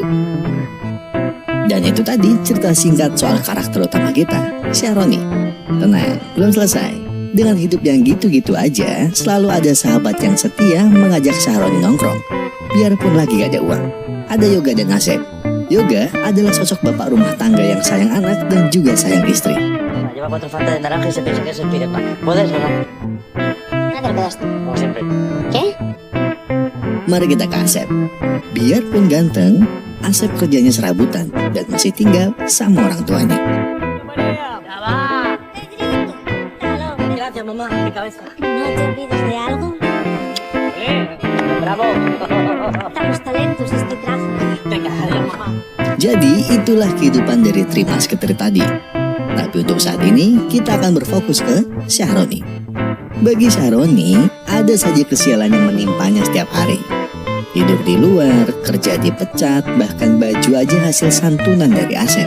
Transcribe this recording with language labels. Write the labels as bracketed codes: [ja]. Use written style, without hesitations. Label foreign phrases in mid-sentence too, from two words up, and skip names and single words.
[id] Dan itu tadi cerita singkat soal karakter utama kita, Syahroni. Tenang, belum selesai. Dengan hidup yang gitu-gitu aja, selalu ada sahabat yang setia mengajak Syahroni nongkrong. Biarpun lagi gak ada uang. Ada Yoga dan Asep. Yoga adalah sosok bapak rumah tangga yang sayang anak dan juga sayang istri. [es] Lleva 4 Fanta de naranja y se piensa que es el pirata. ¿Puedes o no? No te lo quedas. Como siempre. ¿Qué? [id] Mari kita ke Asep. Biarpun ganteng, Asep kerjanya serabutan dan masih tinggal sama orang tuanya. [es] María, ya va. Gracias, mamá. Mi cabeza. ¿No te olvides de algo? Bravo. Estamos talentos este traje. Venga, adiós, mamá. [id] Jadi itulah kehidupan dari Trimas Ketri tadi. Tapi untuk saat ini kita akan berfokus ke Syahroni. Bagi Syahroni, ada saja kesialan yang menimpanya setiap hari. Hidup di luar, kerja dipecat, bahkan baju aja hasil santunan dari Asep.